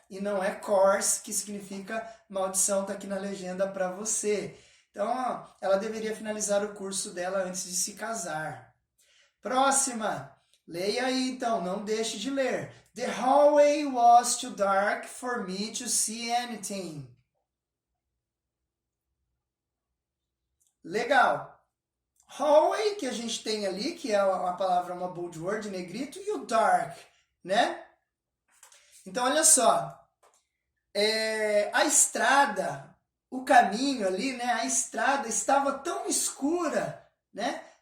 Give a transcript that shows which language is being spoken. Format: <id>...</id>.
<pt>E não é course, que significa maldição, tá aqui na legenda para você. Então, ó, ela deveria finalizar o curso dela antes de se casar. Próxima. Leia aí, então, não deixe de ler.</pt> <en>The hallway was too dark for me to see anything.</en> <pt>Legal. Hallway, que a gente tem ali, que é uma palavra, uma bold word, negrito, e o dark, né? Então, olha só. A estrada, o caminho ali, né? A estrada estava tão escura, né?</pt>